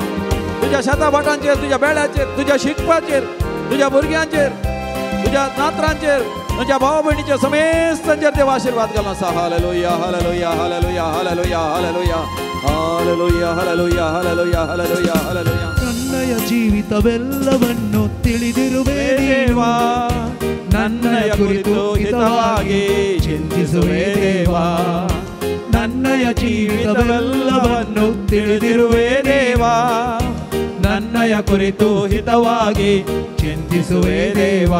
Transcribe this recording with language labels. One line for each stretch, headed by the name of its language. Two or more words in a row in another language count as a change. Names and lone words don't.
Konkani: तुज्या शेता भाटांचेर, तुज्या बेड्याचेर, तुज्या शिकपाचेर, तुज्या भुरग्यांचेर, तुज्या नातरांचेर, तुज्या भावा भयणीचेर समेस्तांचेर देव आशीर्वाद घालना आसा. हालेलुया हालेलुया हालेलुया हालेलुया हालेलुया हालेलुया हालेलुया हालेलुया हालेलुया हालेलुया.
Kannada: ನನ್ನಯ ಜೀವಿತವೆಲ್ಲವನ್ನು ತಿಳಿದಿರುವೆ ದೇವಾ, ನನ್ನಯ ಕುರಿತು ಹಿತವಾಗಿ ಚಿಂತಿಸುವೆ ದೇವಾ, ನನ್ನಯ ಜೀವಿತವೆಲ್ಲವನ್ನು ತಿಳಿದಿರುವೆ ದೇವಾ, ನನ್ನಯ ಕುರಿತು ಹಿತವಾಗಿ ಚಿಂತಿಸುವೆ ದೇವಾ.